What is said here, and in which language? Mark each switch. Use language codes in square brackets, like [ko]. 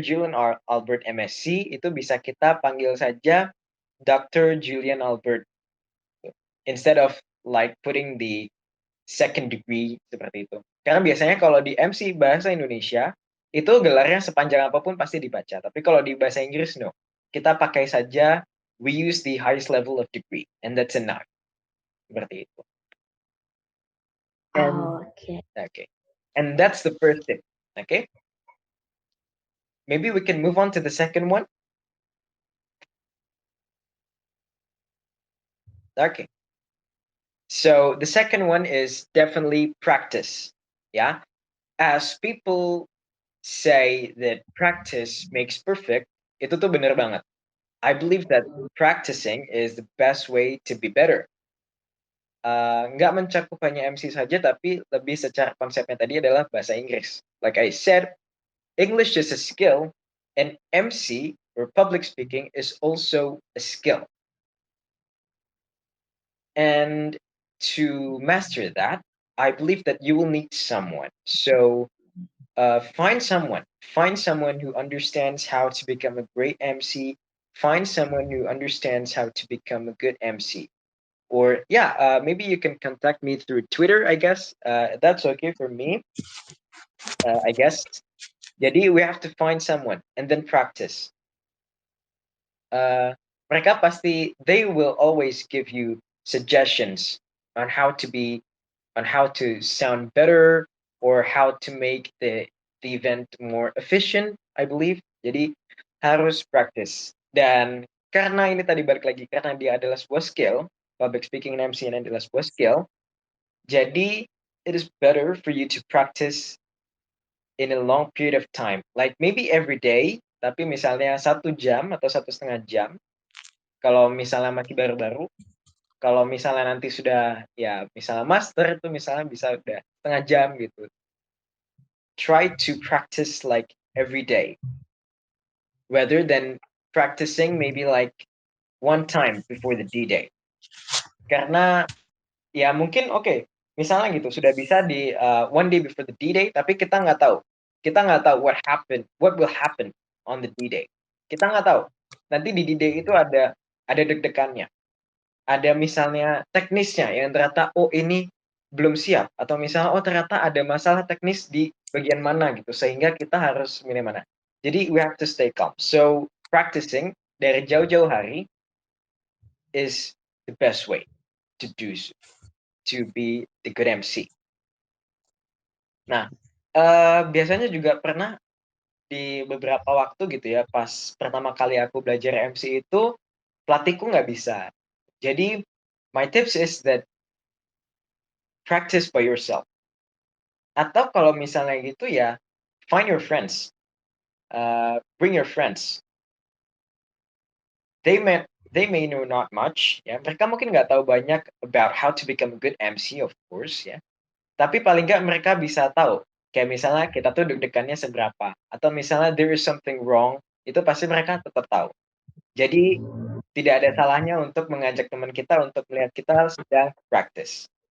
[id] Julian Albert MSc itu bisa kita panggil saja Dr. [en] Julian Albert instead of like putting the second degree [id] seperti itu. Karena biasanya kalau di MC bahasa Indonesia itu gelarnya sepanjang apapun pasti dibaca. Tapi kalau di bahasa Inggris no. Kita pakai saja [en] we use the highest level of degree and that's enough. [id] Seperti itu. And Oke. [en] okay. And that's the first tip. Okay? Maybe we can move on to the second one. Okay. So the second one is definitely practice. Yeah. As people say that practice makes perfect, [id] itu tuh bener banget. [en] I believe that practicing is the best way to be better. [id] Nggak mencakup hanya MC saja, tapi lebih secara konsepnya tadi adalah bahasa Inggris. [en] Like I said, English is a skill, and MC or public speaking is also a skill. And to master that, I believe that you will need someone. So find someone who understands how to become a great MC. Find someone who understands how to become a good MC. Or yeah, maybe you can contact me through Twitter. I guess that's okay for me. I guess. Jadi we have to find someone and then practice. [id] Mereka pasti [en] they will always give you suggestions on how to sound better or how to make the event more efficient, I believe. [id] Jadi harus practice. Dan karena ini tadi balik lagi karena dia adalah sebuah skill, public speaking and MC ini adalah sebuah skill. [en] Jadi it is better for you to practice in a long period of time. Like maybe every day, [id] tapi misalnya 1 jam atau 1,5 jam. Kalau misalnya masih baru-baru, kalau misalnya nanti sudah ya misalnya master itu misalnya bisa udah setengah jam gitu. [en] Try to practice like every day rather than practicing maybe like one time before the D-Day. [id] Karena ya mungkin oke, misalnya gitu sudah bisa di one day before the D-Day tapi kita nggak tahu. Kita nggak tahu [en] what will happen on the D-Day. [id] Kita nggak tahu. Nanti di D-Day itu ada deg-degannya. Ada misalnya teknisnya yang ternyata oh ini belum siap atau misalnya oh ternyata ada masalah teknis di bagian mana gitu sehingga kita harus milih mana. [en] Jadi we have to stay calm. So practicing [id] dari jauh-jauh hari [en] is the best way to do so, to be the good MC. [id] Nah, biasanya juga pernah di beberapa waktu gitu ya pas pertama kali aku belajar MC itu pelatihku nggak bisa. [en] Jadi my tips is that practice by yourself. [id] Atau kalau misalnya gitu ya, [en] find your friends, bring your friends. They may they may know not much, ya. [id] Mereka mungkin nggak tahu banyak [en] about how to become a good MC, of course, [id] ya. Tapi paling nggak mereka bisa tahu. Kayak misalnya kita tuh deg-degannya seberapa, atau misalnya [en] there is something wrong, [id] itu pasti mereka tetap tahu. Jadi tidak ada salahnya untuk mengajak teman kita untuk melihat kita sedang practice.